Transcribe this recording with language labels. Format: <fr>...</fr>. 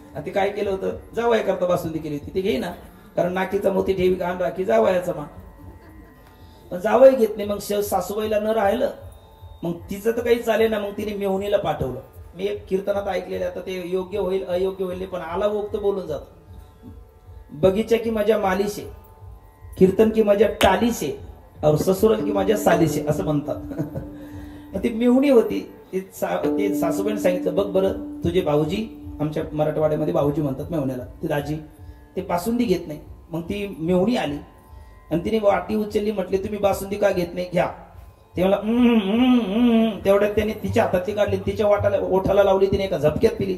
<mr>ते काय केलं होतं, जावया करता बासुंदी केली होती, ते घे ना. कारण नाकीचा मोती ठेवी घाण राखी जावयाचा मान. पण जावई घेत नाही. मग सासूबाईला न राहिलं. मग तिचं तर काही चालेल ना. मग तिने मेहुणीला पाठवलं. मी एक कीर्तनात ऐकलेले, आता ते योग्य होईल अयोग्य होईल पण आला वक्त बोलून जातो.</mr> <hi>बगीचा की मजा माली से, कीर्तन की मजा टाली से और ससुरल की मजा साली से</hi> <mr>असं म्हणतात. ती मेहुणी होती, ती सासूबाईने सांगितलं बघ बरं तुझे भाऊजी, आमच्या मराठवाड्यामध्ये भाऊजी म्हणतात मेहुण्याला, ती दाजी ते बासुंदी घेत नाही. मग ती मेहुणी आली आणि तिने वाटी उचलली, म्हटली तुम्ही बासुंदी का घेत नाही, घ्या. ते मला तेवढ्यात त्याने तिच्या हातातली काढली, तिच्या ओठाला लावली, तिने एका झपक्यात पिली.</mr>